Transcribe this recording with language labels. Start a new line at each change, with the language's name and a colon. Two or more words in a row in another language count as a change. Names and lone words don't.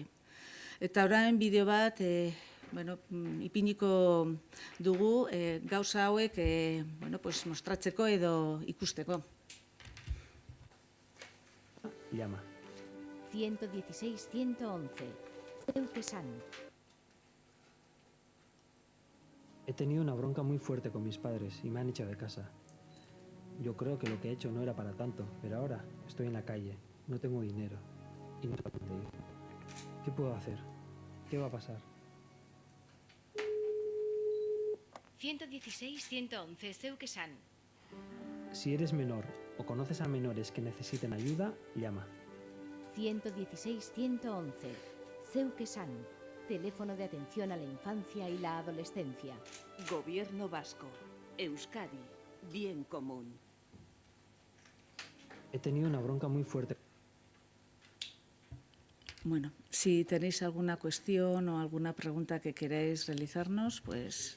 Basque: Eta orain bideo bat ipiniko dugu gauza hauek mostratzeko edo ikusteko.
Spanish: Llama. 116-111. Zeuk esan. He tenido una bronca muy fuerte con mis padres y me han echado de casa. Yo creo que lo que he hecho no era para tanto, pero ahora estoy en la calle, no tengo dinero y no sé a dónde ir. ¿Qué puedo hacer? ¿Qué va a pasar? 116-111. Zeuk esan. Si eres menor o conoces a menores que necesiten ayuda, llama. 116-111. Zeuk esan. Teléfono de atención a la infancia y la adolescencia. Gobierno vasco. Euskadi. Bien común. He tenido una bronca muy fuerte. Bueno, si tenéis alguna cuestión o alguna pregunta que queráis realizarnos, pues...